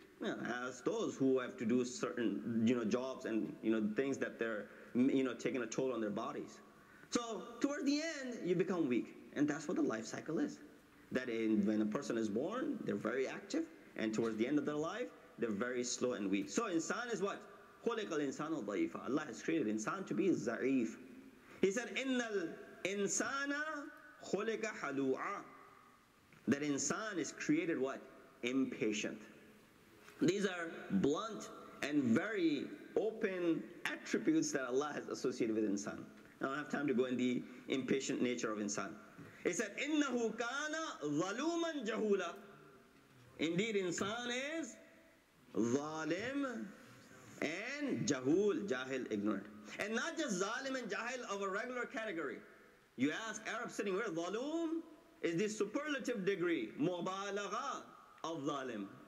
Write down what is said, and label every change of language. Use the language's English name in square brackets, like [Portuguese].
[English] As those who have to do certain, jobs and, things that they're, taking a toll on their bodies. So, towards the end, you become weak. And that's what the life cycle is. That when a person is born, they're very active. And towards the end of their life, they're very slow and weak. So, insan is what? [Arabic] خُلِقَ الْإِنسَانُ ضَعِيفًا. [English] Allah has created insan to be za'if. He said, [Arabic] إِنَّ الْإِنسَانَ خُلِقَ حَلُوعًا. [English] That insan is created what? Impatient. These are blunt and very open attributes that Allah has associated with insan. I don't have time to go in the impatient nature of insan. He said, [Arabic] إِنَّهُ كَانَ ظَلُومًا جَهُولًا. [English] Indeed, insan is zalim and jahul, jahil, ignorant. And not just zalim and jahil of a regular category. You ask Arab sitting where zalum is the superlative degree, mubalagha of zalim.